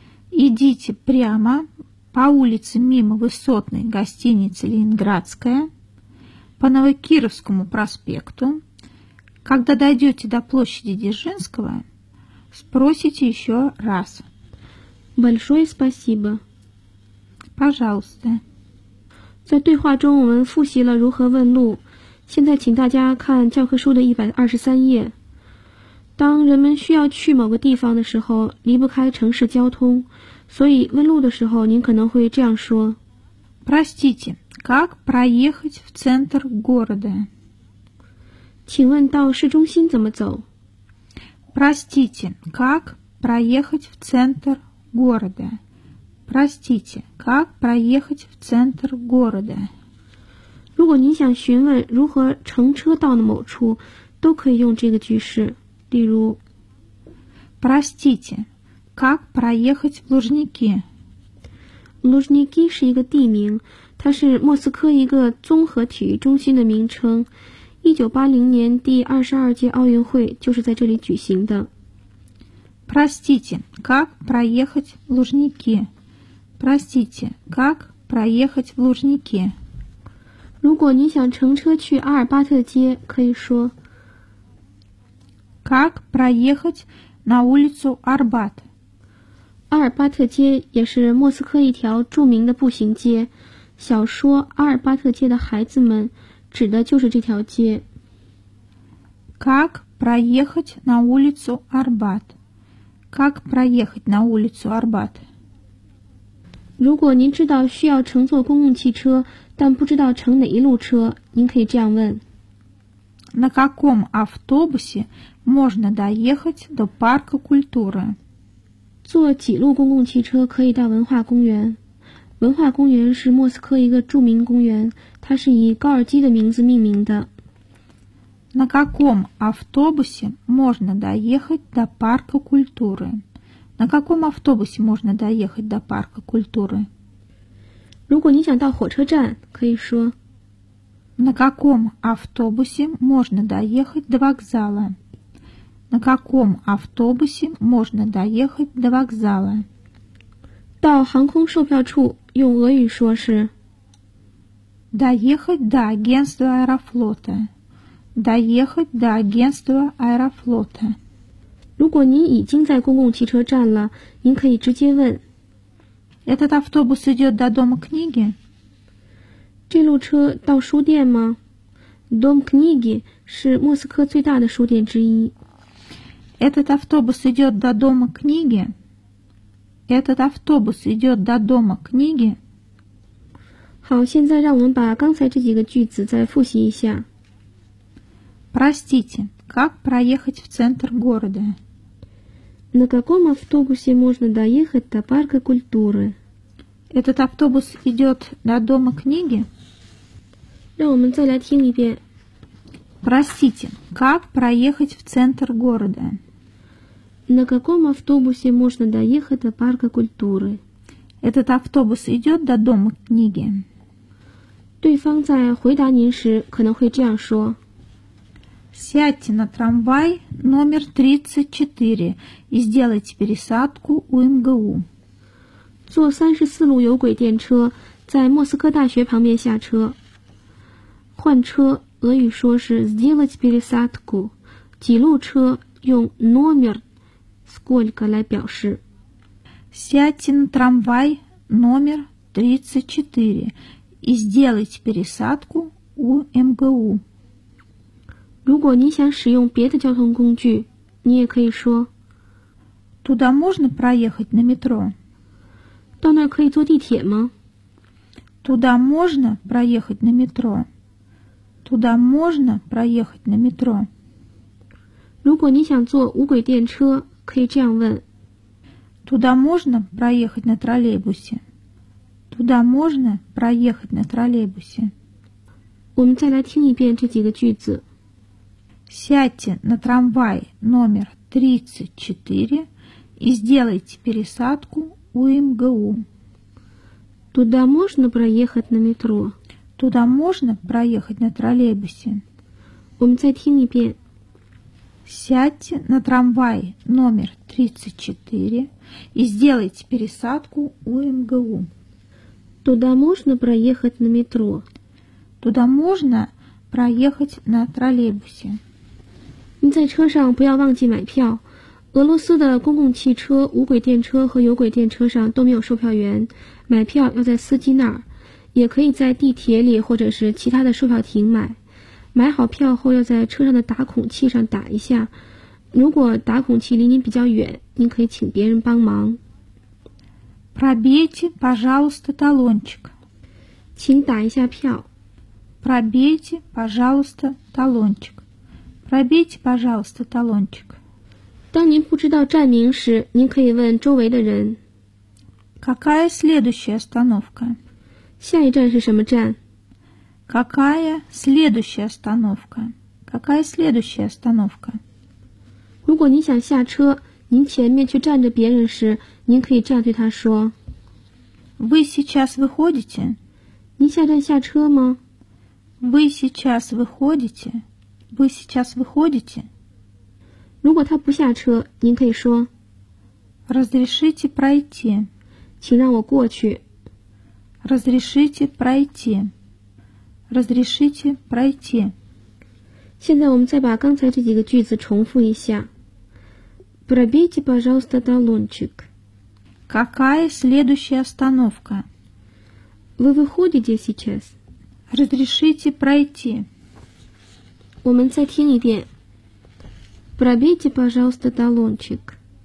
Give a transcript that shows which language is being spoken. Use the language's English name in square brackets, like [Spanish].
[Russian] Идите прямо по улице мимо высотной гостиницы «Ленинградская», по Новокировскому проспекту. Когда дойдете до площади Дзержинского, спросите еще раз. Большое спасибо. Пожалуйста. [Chinese] 在对话中我们复习了如何问路，现在请大家看教科书的123页。当人们需要去某个地方的时候，离不开城市交通，所以问路的时候您可能会这样说。 [Russian] Простите, как проехать в центр города? [Chinese] 请问到市中心怎么走? [Russian] Простите, как проехать в центр города? Простите, как проехать в центр города? [Chinese] 如果您想询问如何乘车到某处，都可以用这个句式，例如 [Russian] Простите, как проехать в Лужники? [Chinese] Лужники 是一个地名，它是莫斯科一个综合体育中心的名称。 1980年第22届奥运会就是在这里举行的。 [Russian] Простите, как проехать в Лужники? Простите, как проехать в Лужники? [Chinese] 如果你想乘车去阿尔巴特街，可以说 [Russian] Как проехать на улицу Арбат? [Chinese] 阿尔巴特街也是莫斯科一条著名的步行街。小说《阿尔巴特街的孩子们》指的就是这条街。 [Russian] Как проехать на улицу Арбат? Как проехать на улицу Арбат? [Chinese] 如果您知道需要乘坐公共汽车，但不知道乘哪一路车，您可以这样问 [Russian] На каком автобусе можно доехать до парка культуры? [Chinese] 坐几路公共汽车可以到文化公园？文化公园是莫斯科一个著名公园，它是以高尔基的名字命名的。 [Russian] На каком автобусе можно доехать до парка культуры? На каком автобусе можно доехать до парка культуры? [Chinese] 如果你想到火车站，可以说 [Russian] На каком автобусе можно доехать до вокзала? На каком автобусе можно доехать до вокзала? [Chinese] 到航空售票处用俄语说是 [Russian] Доехать до агентства Аэрофлота. Доехать до агентства Аэрофлота. [Chinese] 如果您已经在公共汽车站了，您可以直接问 [Russian] Этот автобус идет до дома книги? [Chinese] 这路车到书店吗？ Дом книги 是莫斯科最大的书店之一。 [Russian] Этот автобус идет до дома книги? Этот автобус идет до дома книги? [Chinese] 好，现在让我们把刚才这几个句子再复习一下。 [Russian] Простите, как проехать в центр города? На каком автобусе можно доехать до парка культуры? Этот автобус идет до дома книги? [Chinese] 让我们再来听一遍。 [Russian] Простите, как проехать в центр города? На каком автобусе можно доехать до парка культуры? Этот автобус идет до дома книги. [Chinese] 对方在回答您时可能会这样说 [Russian] Сядьте на трамвай номер 34 и сделайте пересадку у МГУ. [Chinese] 坐34路有轨电车，在莫斯科大学旁边下车。换车，俄语说是 [Russian] сделать пересадку. [Chinese] 几路车用 [Russian] номер сколько [Chinese] 来表示 [Russian] Сядьте на трамвай номер 34 и сделайте пересадку у МГУ. [Chinese] 如果您想使用别的交通工具，你也可以说 [Russian] Туда можно проехать на метро? [Chinese] 到那儿可以坐地铁吗？ [Russian] Туда можно проехать на метро? Туда можно проехать на метро? [Chinese] 如果您想坐无轨电车，可以这样问 [Russian] Туда можно проехать на троллейбусе? Туда можно проехать на троллейбусе? [Chinese] 我们再来听一遍这几个句子 [Russian] Сядьте на трамвай номер 34 и сделайте пересадку у МГУ. Туда можно проехать на метро? Туда можно проехать на троллейбусе? [Chinese] 我们再听一遍 [Russian] Сядьте на трамвай номер 34 и сделайте пересадку у МГУ. Туда можно проехать на метро? Туда можно проехать на троллейбусе. [Chinese] 您在车上不要忘记买票。俄罗斯的公共汽车、无轨电车和有轨电车上都没有售票员，买票要在司机那儿，也可以在地铁里或者是其他的售票亭买。买好票后要在车上的打孔器上打一下，如果打孔器离您比较远，您可以请别人帮忙。 [Russian] Пробейте, пожалуйста, талончик. [Chinese] 请打一下票。 [Russian] Пробейте, пожалуйста, талончик. Пробейте, пожалуйста, талончик. [Chinese] 当您不知道站名时，您可以问周围的人。 [Russian] Какая следующая остановка? [Chinese] 下一站是什么站？ [Russian] Какая следующая остановка? Какая следующая остановка? [Chinese] 如果您想下车，您前面去站着别人时，您可以这样对他说 [Russian] Вы сейчас выходите? [Chinese] 您下站下车吗？ [Russian] Вы сейчас выходите? Вы сейчас выходите? [Chinese] 如果他不下车，您可以说 [Russian] Разрешите пройти? [Chinese] 请让我过去。 [Russian] Разрешите пройти. Разрешите пройти. [Chinese] 现在我们再把刚才这几个句子重复一下。 [Russian] Пробейте, пожалуйста, талончик. Какая следующая остановка? Вы выходите сейчас? Разрешите пройти. [Chinese] 我们再听一遍。 [Russian] Пробейте, пожалуйста, талончик.